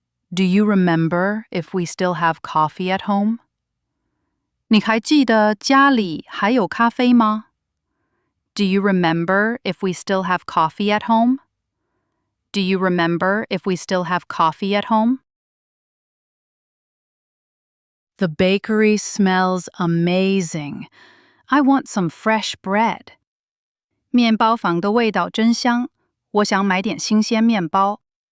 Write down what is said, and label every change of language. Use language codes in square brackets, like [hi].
[en] Do you remember if we still have coffee at home? [zh] 你还记得家里还有咖啡吗？ [en] Do you remember if we still have coffee at home? Do you remember if we still have coffee at home? The bakery smells amazing. I want some fresh bread. [zh] 面包房的味道真香，我想买点新鲜面包。